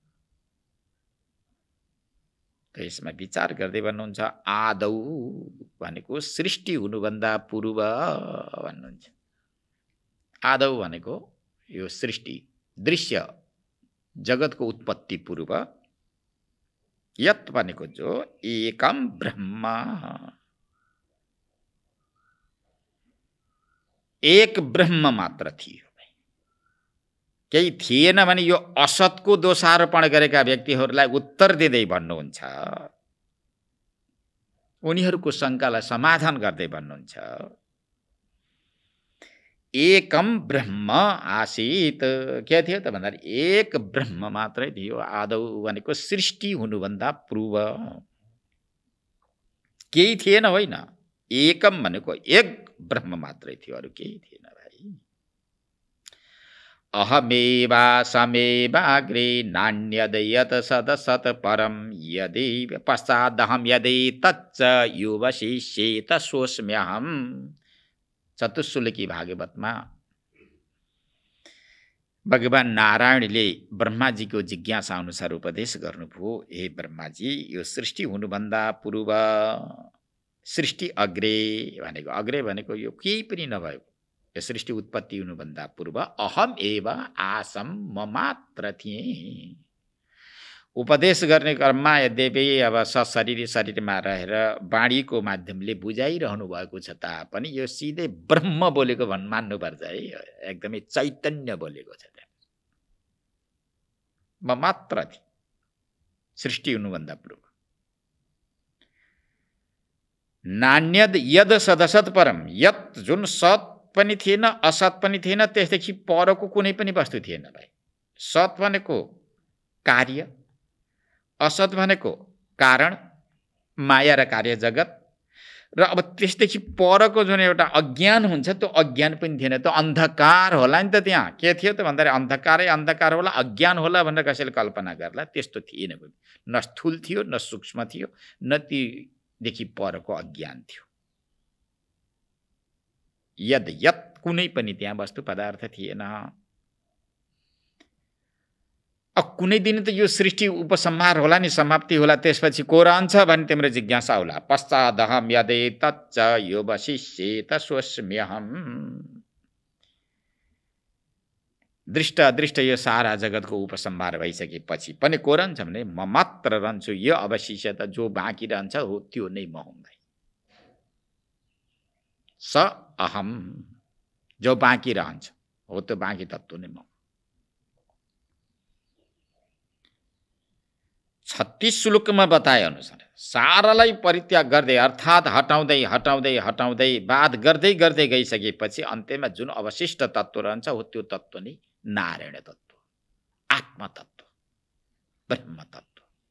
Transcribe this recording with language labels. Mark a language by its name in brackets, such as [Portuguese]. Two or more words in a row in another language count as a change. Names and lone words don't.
[Nepali] त यसमा विचार गर्दै भन्नुहुन्छ, आदौ भनेको सृष्टि हुनुभन्दा पूर्व भन्नुहुन्छ। आदौ भनेको यो सृष्टि दृश्य जगतको उत्पत्ति पूर्व, यत भनेको जो [Sanskrit] एकम ब्रह्म, [Nepali] एक ब्रह्म मात्र थियो। केही थिएन भने यो असतको दोषारोपण गरेका व्यक्तिहरूलाई उत्तर दिँदै भन्नुहुन्छ, उनीहरूको शङ्कालाई समाधान गर्दै भन्नुहुन्छ, [Sanskrit] एकम ब्रह्म आसीत। [Nepali] के थियो त भन्दा एक ब्रह्म मात्रै थियो। आदौ भनेको सृष्टि हुनुभन्दा पूर्व। केही थिएन होइन, एकम भनेको एक ब्रह्म मात्रै थियो, अरू केही थिएन भाइ। [Sanskrit] अहमेवा समेवाग्रे नान्यद यत सदसत परम यदि पश्चादहम यदि तच्च युवशिष्येत सोऽस्म्यहम्। [Nepali] चतुश्लोकी भागवतमा भगवान नारायणले ब्रह्माजीको जिज्ञासा अनुसार उपदेश गर्नुभयो। हे ब्रह्माजी, यो सृष्टि हुनुभन्दा पूर्व, सृष्टि अग्रे भनेको, अग्रे भनेको यो केही पनि नभएको, यो सृष्टि उत्पत्ति हुनुभन्दा पूर्व [Sanskrit] अहम एव आसम, [Nepali] म मात्र थिएँ। उपदेश गर्ने क्रममा यद्यपि अब सशरीर शरीरमा रहेर वाणीको माध्यमले बुझाइरहनु भएको छ तापनि यो सिधै ब्रह्म बोलेको मान्नुपर्छ है, एकदमै चैतन्य बोलेको छ। म मात्र थिएँ सृष्टि हुनुभन्दा पूर्व। [Sanskrit] नान्यद यद सदसत परम, [Nepali] यत जुन सत पनि थिएन असत पनि थिएन, त्यसदेखि परको कुनै पनि वस्तु थिएन भाइ। सत भनेको कार्य, असत भनेको कारण, माया र कार्य जगत, र अब त्यसदेखि परको जुन एउटा अज्ञान हुन्छ त्यो अज्ञान पनि थिएन। त्यो अन्धकार होला नि त, त्यहाँ के थियो त भन्दाखेरि अन्धकारै अन्धकार होला, अज्ञान होला भनेर कसैले कल्पना गर्ला, त्यस्तो थिएन। न स्थूल थियो न सूक्ष्म थियो, न तीदेखि परको अज्ञान थियो। यद यत कुनै पनि त्यहाँ वस्तु पदार्थ थिएन। अब कुनै दिन त यो सृष्टि उपसंहार होला नि, समाप्ति होला, त्यसपछि को रहन्छ भन्ने तिम्रो जिज्ञासा होला। [Sanskrit] पश्चादहम यदि तच्च युवशिष्येत सोऽस्म्यहम्। [Nepali] दृष्ट अदृष्ट यो सारा जगतको उपसंहार भइसकेपछि पनि को रहन्छ भने म मात्र रहन्छु। यो अवशिष्य त जो बाँकी रहन्छ हो त्यो नै म हुँ भाइ। [Sanskrit] स अहम, [Nepali] जो बाँकी रहन्छ हो त्यो बाँकी तत्त्व नै म। 36 श्लोकमा बताए अनुसार सारालाई परित्याग गर्दै, अर्थात् हटाउँदै हटाउँदै हटाउँदै वाद गर्दै गर्दै गइसकेपछि अन्त्यमा जुन अवशिष्ट तत्त्व रहन्छ हो त्यो तत्त्व नै नारायण तत्त्व, आत्म तत्त्व, ब्रह्म तत्त्व।